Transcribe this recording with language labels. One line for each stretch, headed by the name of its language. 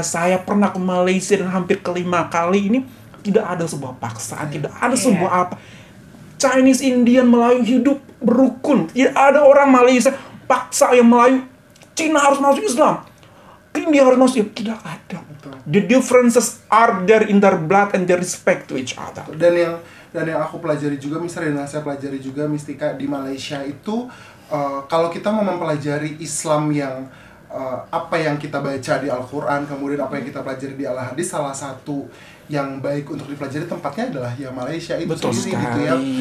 Indonesian: Saya pernah ke Malaysia dan hampir ke 5 kali ini. Tidak ada sebuah paksaan. Tidak ada sebuah apa. Chinese, Indian, Melayu hidup berukun. Tidak ada orang Malaysia paksa yang Melayu. Cina harus masuk Islam. India harus masuk, tidak ada.
English: The differences are there in their blood and their respect to each other.
Indonesian: Dan yang aku pelajari juga, misalnya saya pelajari juga Mistika di Malaysia itu, kalau kita mau mempelajari Islam yang apa yang kita baca di Al-Quran, kemudian apa yang kita pelajari di Al-Hadis, salah satu yang baik untuk dipelajari tempatnya adalah ya Malaysia itu sendiri gitu ya.